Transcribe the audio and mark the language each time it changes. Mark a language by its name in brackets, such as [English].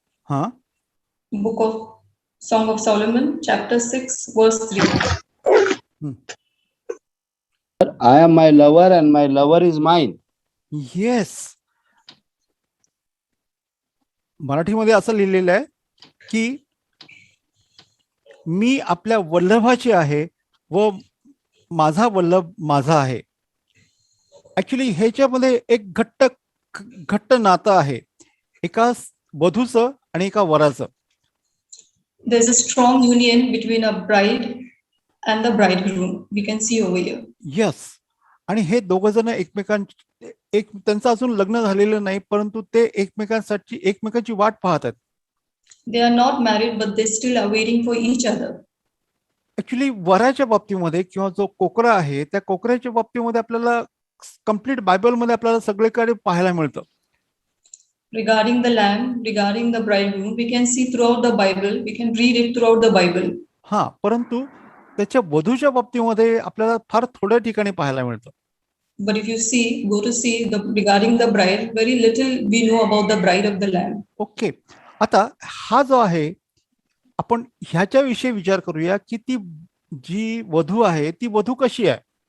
[English] हा, Book of Song of Solomon, chapter 6, verse 3. I am my lover and my lover is mine. Yes. [Marathi] मराठीमध्ये असं लिहिलेलं आहे की मी आपल्या वल्लभाची आहे व माझा वल्लभ माझा आहे. ऍक्च्युली ह्याच्यामध्ये एक घट्ट नातं आहे एका वधूचं आणि एका वराचं. [English] There's a strong union between a bride and the bridegroom. We can see over here. Yes. [Marathi] आणि हे दोघं जण त्यांचं अजून लग्न झालेलं नाही, परंतु ते एकमेकांची वाट पाहतात. [English] They are not married, but they still are waiting for each other. [Marathi] Actually वराच्या बाबतीमध्ये किंवा जो कोकरा आहे त्या कोकऱ्याच्या बाबतीमध्ये आपल्याला कम्प्लीट बायबलमध्ये आपल्याला सगळीकडे पाहायला मिळतं. [English] Regarding the lamb, regarding the bridegroom, we can see throughout the Bible. We can read it throughout the Bible. [Marathi] हा, परंतु त्याच्या वधूच्या बाबतीमध्ये आपल्याला फार थोड्या ठिकाणी पाहायला मिळतं. [English] But if you go to see regarding the bride, very little we know about the bride of the Lamb. Okay. [Marathi] आता हा जो आहे आपण ह्याच्याविषयी विचार करूया की ती जी वधू आहे ती वधू कशी आहे.